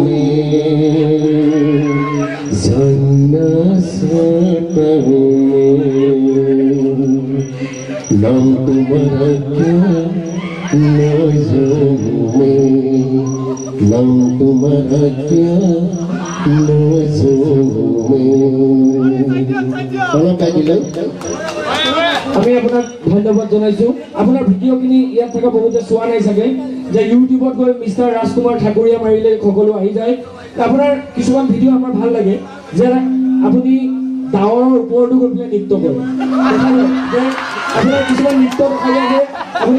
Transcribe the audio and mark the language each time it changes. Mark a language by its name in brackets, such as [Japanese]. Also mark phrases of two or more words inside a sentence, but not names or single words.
[Hindi] नाम तुम्हारा क्या नज़र में नाम तुम्हारा क्या नज़र में [Assamese] অলপ গাই দিলে আমি আপোনাক ধন্যবাদ জনাইছোঁ আপোনাৰ ভিডিঅ'খিনি ইয়াত থকা বহুতে চোৱা নাই চাগে যে ইউটিউবত গৈ মিষ্টাৰ ৰাজকুমাৰ ঠাকুৰীয়া মাৰিলে সকলো আহি যায় আপোনাৰ কিছুমান ভিডিঅ' আমাৰ ভাল লাগে যে আপুনি ডাৱৰৰ ওপৰতো গৈ পেলাই নৃত্য কৰে যে আপোনাৰ কিছুমান নৃত্য দেখা যায় যে আপুনি